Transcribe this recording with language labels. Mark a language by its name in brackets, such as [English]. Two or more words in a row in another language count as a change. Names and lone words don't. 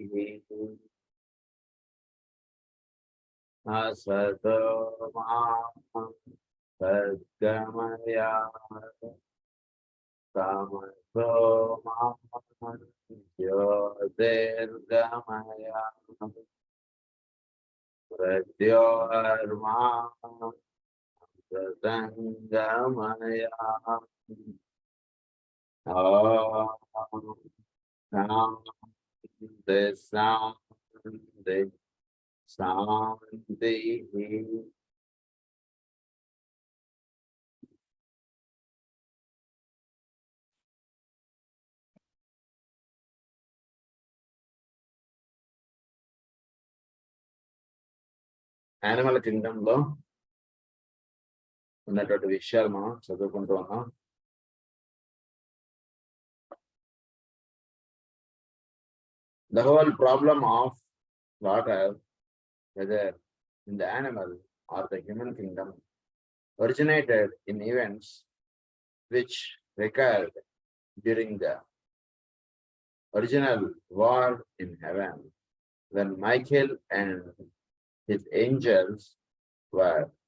[Sanskrit] असतो मा सद्गमय तमसो मा ज्योतिर्गमय प्रत्योर्मा सतङ्गमय. ॐ शान्ति शान्ति शान्ति. [English] animal kingdom [Telugu] లో ఉన్నటువంటి విషయాలు మనం చదువుకుంటూ ఉన్నాం. [English] The whole problem of slaughter, whether in the animal or the human kingdom, originated in events which recurred during the original war in heaven, when Michael and his angels were